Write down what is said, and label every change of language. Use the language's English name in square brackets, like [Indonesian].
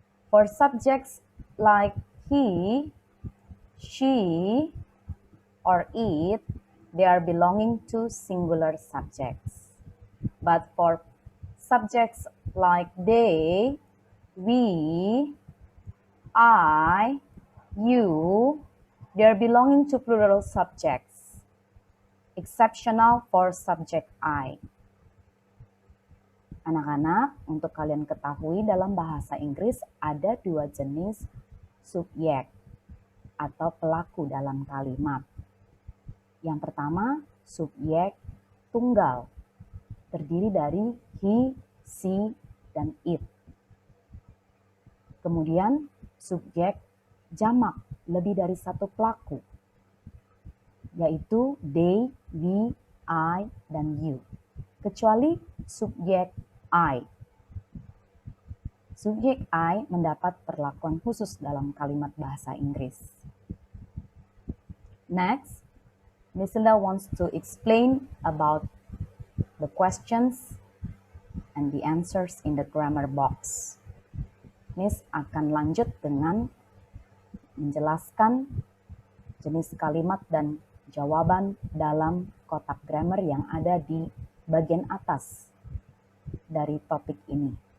[English] For subjects like he, she, or it, they are belonging to singular subjects. But for subjects like they, we, I, you, they are belonging to plural subjects. Exceptional for subject I. [Indonesian] Anak-anak, untuk kalian ketahui dalam bahasa Inggris ada dua jenis subjek atau pelaku dalam kalimat. Yang pertama, subjek tunggal, terdiri dari he, she, dan it. Kemudian, subjek jamak, lebih dari satu pelaku, yaitu they, we, I, dan you. Kecuali subjek I. Subjek I mendapat perlakuan khusus dalam kalimat bahasa Inggris. [English] Next, Miss Linda wants to explain about the questions and the answers in the grammar box. [Indonesian] Miss akan lanjut dengan menjelaskan jenis kalimat dan jawaban dalam kotak grammar yang ada di bagian atas dari topik ini.